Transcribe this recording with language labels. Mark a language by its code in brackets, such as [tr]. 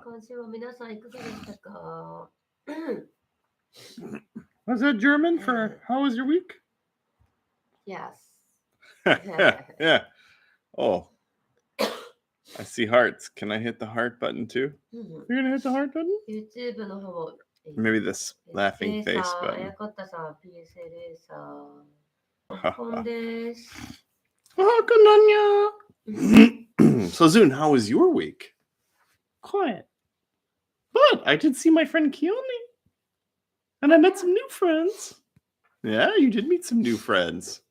[ja] 今週は皆さんいかがでしたか? [en] Was that German for how was your week? Yes. Yeah. Oh. I see hearts. Can I hit the heart button too? You're gonna hit the heart button? [ja] YouTube の方を [en] Maybe this laughing face あ button. [ja] やこたさん、PSA レーサー。おはこんです。 [en] So Zoon, how was your week? Quiet. But I did see my friend Keone. And I met some new friends. Yeah, you did meet some new friends.